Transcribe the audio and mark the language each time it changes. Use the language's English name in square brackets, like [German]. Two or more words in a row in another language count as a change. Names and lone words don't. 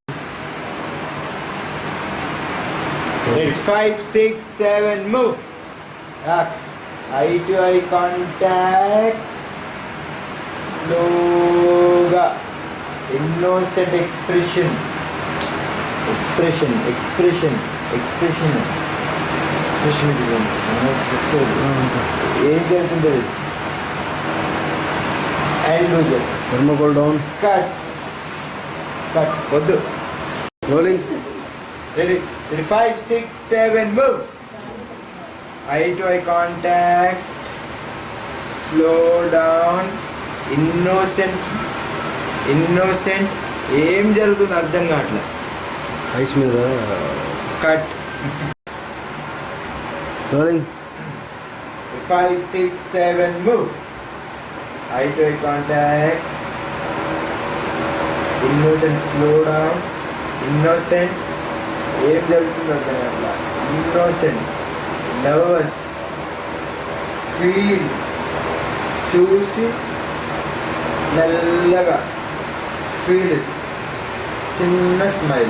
[English] 5, 6, 7 move. Eye to eye contact. Slowga. Innocent expression. Expression [Telugu] ఏం జరుగుతుంది [English] and loser thermocol down [Telugu] కట్ వద్దు. [English] rolling Ready? 5, 6, 7 move. Eye to eye contact. Slow down. Innocent. [Telugu] ఏం జరుగుతుంది అర్థం కావట్లే. ఐస్ మీద కట్. [English] rolling [Telugu] 5, 6, 7 move. Eye to eye contact. Innocent, slow down. ఏం జరుగుతుంది అర్థం కావట్లే. [English] innocent, nervous, feel, [Telugu] చూసి మెల్లగా [English] feel, [Telugu] చిన్న [English] smile.